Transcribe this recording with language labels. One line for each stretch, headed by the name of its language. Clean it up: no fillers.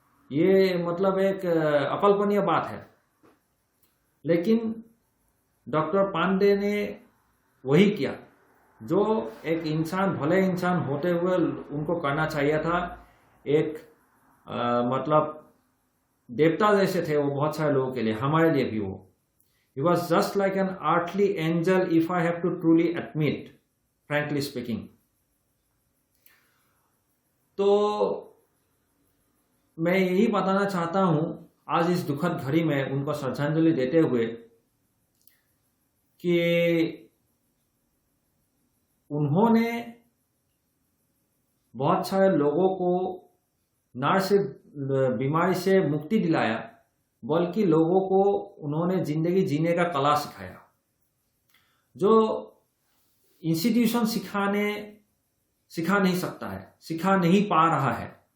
Hindi: ये मतलब एक अकल्पनीय बात है। लेकिन डॉक्टर पांडे ने वही किया जो एक इंसान, भले इंसान होते हुए उनको करना चाहिए था। एक मतलब देवता जैसे थे वो बहुत सारे लोगों के लिए, हमारे लिए भी वो।
English: He was just like an earthly angel, if I have to truly admit, frankly speaking.
Hindi: तो मैं यही बताना चाहता हूं आज इस दुखद घड़ी में उनको श्रद्धांजलि देते हुए कि उन्होंने बहुत सारे लोगों को न सिर्फ बीमारी से मुक्ति दिलाया, बल्कि लोगों को उन्होंने जिंदगी जीने का कला सिखाया, जो इंस्टीट्यूशन सिखा नहीं सकता है, सिखा नहीं पा रहा है।